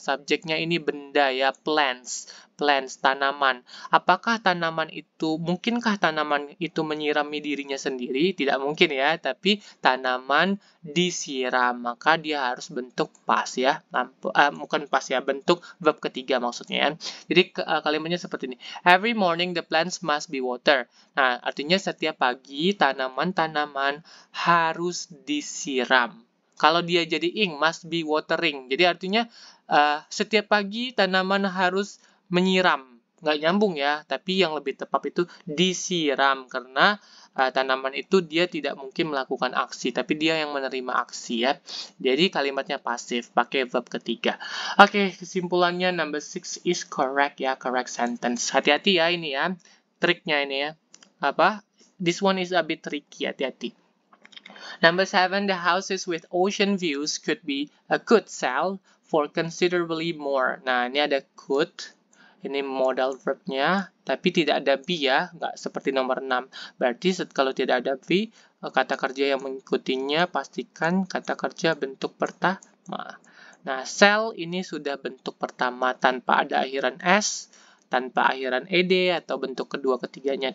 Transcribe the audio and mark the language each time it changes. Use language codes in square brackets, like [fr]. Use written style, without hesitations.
[id] Subjeknya ini benda ya, plants. Plants, tanaman. Apakah tanaman itu, mungkinkah tanaman itu menyirami dirinya sendiri? Tidak mungkin ya, tapi tanaman disiram. Maka dia harus bentuk past ya. Bukan past ya, bentuk verb ketiga maksudnya ya. Jadi kalimatnya seperti ini. [en] Every morning the plants must be watered. [id] Nah, artinya setiap pagi tanaman-tanaman harus disiram. Kalau dia jadi ing, [en] must be watering. [id] Jadi artinya setiap pagi tanaman harus menyiram. Nggak nyambung ya, tapi yang lebih tepat itu disiram. Karena tanaman itu dia tidak mungkin melakukan aksi, tapi dia yang menerima aksi ya. Jadi kalimatnya pasif, pakai verb ketiga. Oke, kesimpulannya [en] number 6 is correct [id] ya, [en] correct sentence. [id] Hati-hati ya ini ya, triknya ini ya. [en] This one is a bit tricky, [id] hati-hati. [en] Number 7, the houses with ocean views could sell for considerably more. [id] Nah, ini ada could, ini modal verbnya, tapi tidak ada be ya, nggak seperti nomor 6. Berarti kalau tidak ada be, kata kerja yang mengikutinya pastikan kata kerja bentuk pertama. Nah, sell ini sudah bentuk pertama tanpa ada akhiran s, tanpa akhiran ed atau bentuk kedua ketiganya.